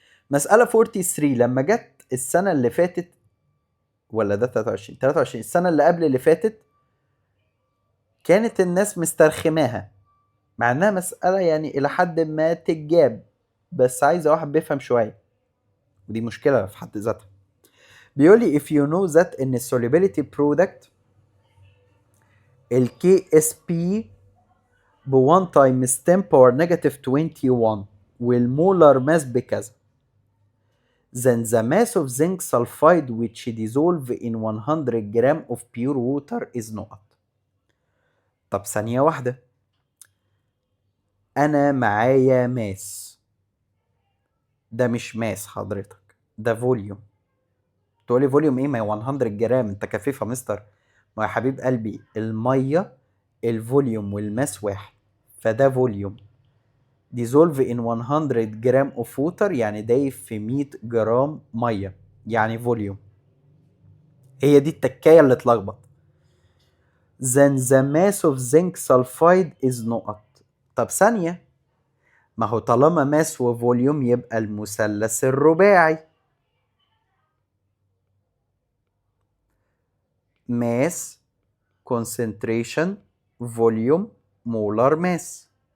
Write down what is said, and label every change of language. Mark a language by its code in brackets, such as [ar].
[ar] مسألة 43 لما جت السنة اللي فاتت، ولا ده 23 السنة اللي قبل اللي فاتت، كانت الناس مسترخماها مع انها مسألة يعني الى حد ما تتجاب، بس عايزة واحد بيفهم شوية، ودي مشكلة في حد ذاتها. بيقول لي [en] if you know that ان solubility product ال KSP ب 1 times 10 power negative 21 [ar] والمولر ماس بكذا، [en] then the mass of zinc sulfide which dissolve in 100 gram of pure water is not. [ar] طب ثانية واحدة، أنا معايا ماس، ده مش ماس حضرتك، ده فوليوم. تقولي فوليوم ايه؟ ما هي 100 جرام، انت كفيف يا مستر. ما يا حبيب قلبي المية الفوليوم والماس واحد، فده فوليوم. [en] dissolve in [ar] 100 جرام [en] of water [ar] يعني دايب في 100 جرام مية، يعني فوليوم. هي دي التكاية اللي اتلخبط. [en] then the mass of zinc sulfide is [ar] نقط. طب ثانية، ما هو طالما ماس وفوليوم يبقى المثلث الرباعي. ماس concentration فوليوم مولار ماس.